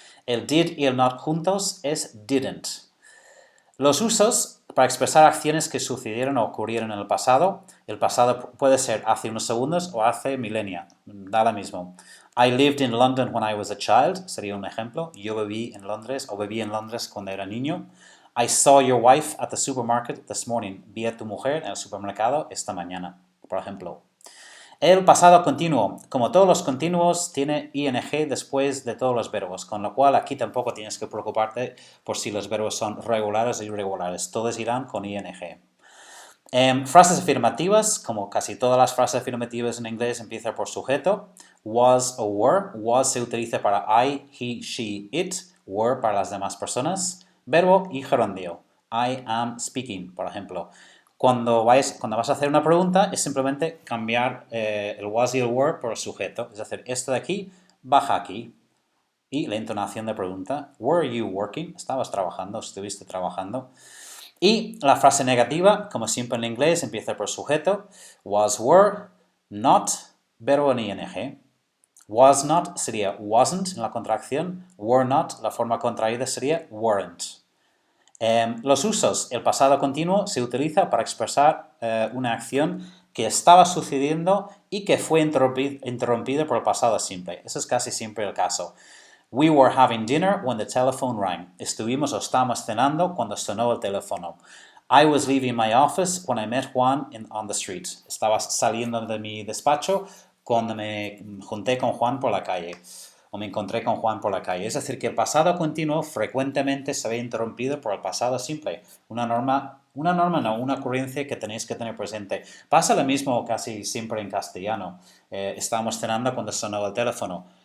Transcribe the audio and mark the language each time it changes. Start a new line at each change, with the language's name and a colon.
Spanish: El did y el not juntos es didn't. Los usos para expresar acciones que sucedieron o ocurrieron en el pasado. El pasado puede ser hace unos segundos o hace milenia. Da lo mismo.
English: I lived in London when I was a child,
Spanish: sería un ejemplo. Yo viví en Londres o viví en Londres cuando era niño.
English: I saw your wife at the supermarket this morning.
Spanish: Vi a tu mujer en el supermercado esta mañana, por ejemplo. El pasado continuo, como todos los continuos, tiene ing después de todos los verbos, con lo cual aquí tampoco tienes que preocuparte por si los verbos son regulares o irregulares, todos irán con ing. Frases afirmativas, como casi todas las frases afirmativas en inglés, empiezan por sujeto, was o were. Was se utiliza para I, he, she, it, were para las demás personas. Verbo y gerundio,
English: I am speaking,
Spanish: por ejemplo. Cuando vas a hacer una pregunta, es simplemente cambiar el was y el were por el sujeto. Es decir, esto de aquí, baja aquí. Y la entonación de pregunta,
English: were you working?
Spanish: ¿Estabas trabajando? ¿Estuviste trabajando? Y la frase negativa, como siempre en inglés, empieza por sujeto. Was, were, not, verbo en ing. Was not sería wasn't en la contracción. Were not, la forma contraída sería weren't. Los usos. El pasado continuo se utiliza para expresar una acción que estaba sucediendo y que fue interrumpida por el pasado simple. Eso es casi siempre el caso.
English: We were having dinner when the telephone rang.
Spanish: Estuvimos o estábamos cenando cuando sonó el teléfono.
English: I was leaving my office when I met Juan on the street.
Spanish: Estaba saliendo de mi despacho cuando me junté con Juan por la calle. O me encontré con Juan por la calle. Es decir, que el pasado continuo frecuentemente se ve interrumpido por el pasado simple. Una ocurrencia que tenéis que tener presente. Pasa lo mismo casi siempre en castellano. Estábamos cenando cuando sonó el teléfono.